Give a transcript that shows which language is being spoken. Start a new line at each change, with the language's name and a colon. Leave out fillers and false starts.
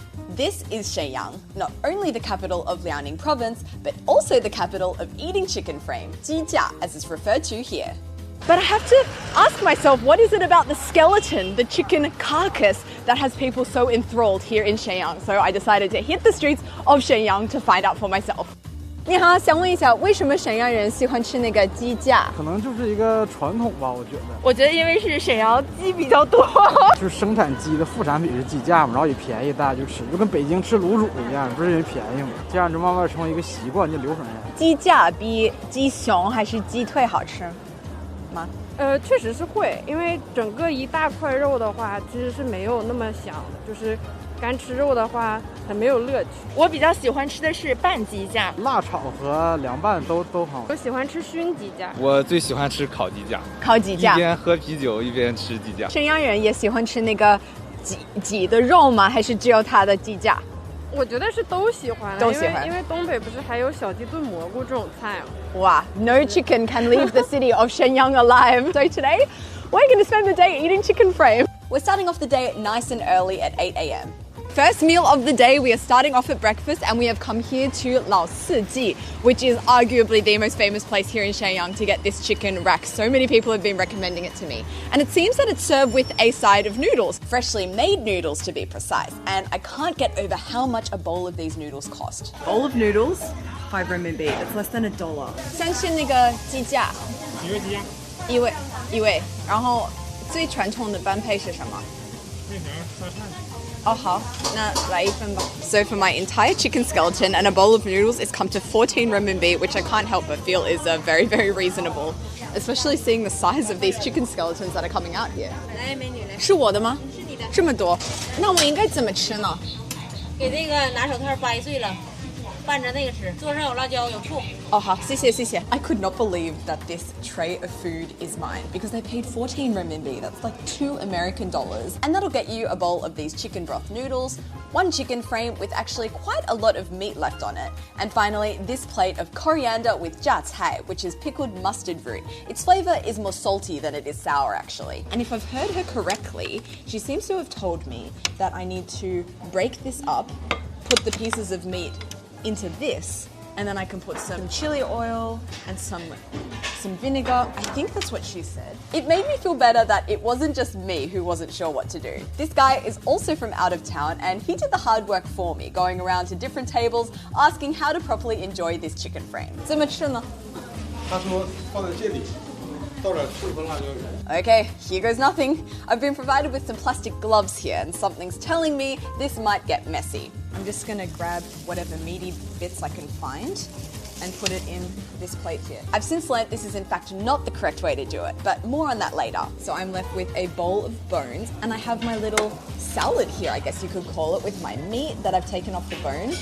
English: This is Shenyang, not only the capital of Liaoning province, but also the capital of eating chicken frame, jijia, as it's referred to here. But I have to ask myself, what is it about the skeleton, the chicken carcass, that has people so enthralled here in Shenyang? So I decided to hit the streets of Shenyang to find out for myself.
Chinese: 你好，想问一下，为什么沈阳人喜欢吃那个鸡架？可能就是一个传统吧，我觉得。我觉得因为是沈阳鸡比较多，就是生产鸡的副产品是鸡架嘛，然后也便宜，大家就吃，就跟北京吃卤煮一样，不是因为便宜嘛，这样就慢慢成为一个习惯，就流传下来。鸡架比鸡胸还是鸡腿好吃吗？确实是会，因为整个一大块肉的话，其实是没有那么香的，就是干吃肉的话很没有乐趣。我比较喜欢吃的是拌鸡架，辣炒和凉拌都好。我喜欢吃熏鸡架。我最喜欢吃烤鸡架，烤鸡架，一边喝啤酒一边吃鸡架。沈阳人也喜欢吃那个鸡的肉吗？还是只有它的鸡架？我觉得是都喜欢，都喜欢，因为东北不是还有小鸡炖蘑菇这种菜吗？
English: 哇 ，No chicken can leave the city of Shenyang alive. So today, we're going to spend the day eating chicken frame. We're starting off the day nice and early at 8 a.m. First meal of the day, we are starting off at breakfast and we have come here to Lao Si Ji, which is arguably the most famous place here in Shenyang to get this chicken rack. So many people have been recommending it to me. And it seems that it's served with a side of noodles, freshly made noodles to be precise. And I can't get over how much a bowl of these noodles cost. Bowl of noodles, 5 RMB. It's less than $1. 先吃那个鸡架，
Chinese: 几位鸡架？一位。然后最传统的般配是什么？面条、沙菜。 Oh, 好，那来一份吧。
English: So for my entire chicken skeleton and a bowl of noodles, it's come to 14 renminbi, which I can't help but feel is very, very reasonable, especially seeing the size of these chicken skeletons that are coming out here.
Chinese: 来，美女来。是我的吗？是你的。这么多，那我应该怎么吃呢？给这个拿手套掰碎了，拌着那个吃。桌上有辣椒，有醋。 Oh, 好，谢谢。
English: I could not believe that this tray of food is mine because they paid 14 renminbi. That's like $2 American. And that'll get you a bowl of these chicken broth noodles, one chicken frame with actually quite a lot of meat left on it. And finally, this plate of coriander with jia cai, which is pickled mustard root. Its flavor is more salty than it is sour, actually. And if I've heard her correctly, she seems to have told me that I need to break this up, put the pieces of meat into this, and then I can put some chili oil and some vinegar. I think that's what she said. It made me feel better that it wasn't just me who wasn't sure what to do. This guy is also from out of town and he did the hard work for me, going around to different tables asking how to properly enjoy this chicken frame.
Chinese: 怎么吃呢？他说放在这里，倒点醋和辣椒油。
English: Okay, here goes nothing. I've been provided with some plastic gloves here and something's telling me this might get messy. I'm just gonna grab whatever meaty bits I can find and put it in this plate here. I've since learnt this is in fact not the correct way to do it, but more on that later. So I'm left with a bowl of bones and I have my little salad here, I guess you could call it, with my meat that I've taken off the bone.